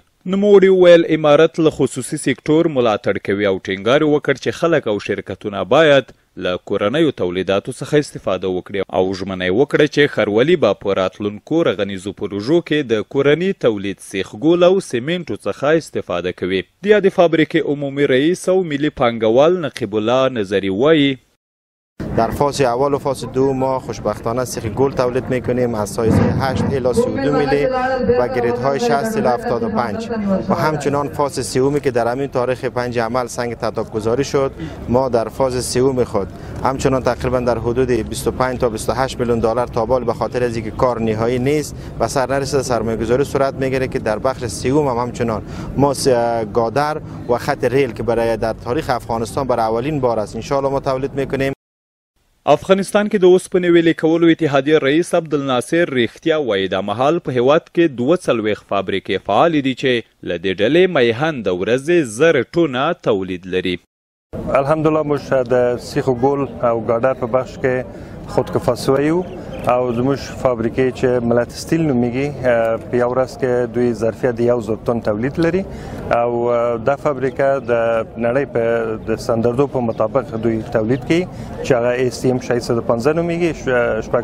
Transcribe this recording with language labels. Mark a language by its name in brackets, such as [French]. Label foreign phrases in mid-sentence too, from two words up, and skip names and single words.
[Pashto] نوموړي وویل امارت له خصوصي سکتور ملاتړ کوي او ټینګار وکړ چې خلک او شرکتونه باید له کورنیو تولیداتو څخه استفاده وکړي او ژمنه یې وکړه چې ښاروالي به په راتلونکو رغنیزو پروژو کې د کورني تولید سیخ ګول او سیمنټو څخه استفاده کوي. د یادې فابریکې عمومي رئیس او ملی پانګوال نقیب الله نظری وایي [Persian] در فاز اول و فاز دو ما خوشبختانه سیخ گل تولید میکنیم از سایز 8 الی 32 میلی و گریدهای 60 الی 75 و همچنان فاز سومی که در همین تاریخ 5 عمل سنگ تدارک گذاری شد ما در فاز سوم خود همچنان تقریبا در حدود 25 تا 28 میلیون دلار تابال به خاطر از اینکه کار نهایی نیست و سرنرسید سرمایه‌گذاری صورت میگیره که در بخش سوم هم همچنان ما گادر و خط ریل که برای در تاریخ افغانستان برای اولین بار است [Arabic] ان شاء الله [Persian] ما تولید میکنیم. [Pashto] افغانستان کې د اوسپنې ویلې کولو اتحادیې رئیس عبدالناصر ریښتیا وایي دا مهال په هیواد کې 42 فابریکې فعالې دي چې له دې ډلې میهن د ورځې 1000 ټونه تولید لري. الحمدلله موږ د سیخ ګول او ګاډر په بخش کې خودکفا سوی یو او زموږ فابریکې چې ملت سټیل نومیږي په یو ورځ کې دوی ظرفیت د 1000 ټن تولید لري او دا فابریکه د نړۍ په د ستاندردو په مطابق دوی تولید کوي چې هغه ASTM 615 نومیږي